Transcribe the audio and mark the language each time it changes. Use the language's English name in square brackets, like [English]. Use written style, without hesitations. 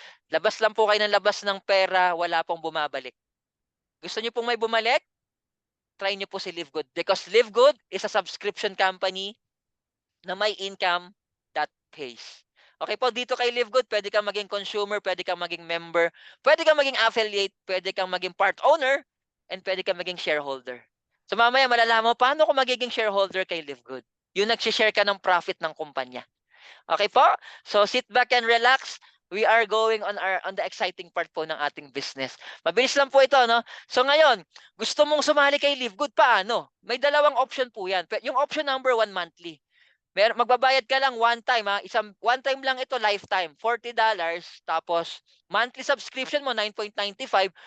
[Filipino] Labas lang po kayo ng labas ng pera, wala pong bumabalik. Gusto niyo pong may bumalik? Try niyo po si Live Good. [English] Because Live Good is a subscription company [Filipino] na may [English] income that pays. [Filipino] Okay po, dito kay Live Good, pwede kang maging consumer, pwede kang maging member, pwede kang maging affiliate, pwede kang maging part owner, and pwede kang maging shareholder. So mamaya malalaman mo, paano ko magiging shareholder kay Live Good? Yung nag-share ka ng profit ng kumpanya. [English] Okay po? So sit back and relax. We are going on the exciting part [Filipino] po ng ating [English] business. [Filipino] Mabilis lang po ito, no? So ngayon, gusto mong sumali kay Live Good, paano? May dalawang option po yan. Yung option number 1, monthly. Magbabayad ka lang one time, ha? [English] One time [Filipino] lang ito, lifetime. $40. Tapos, monthly subscription mo, 9.95.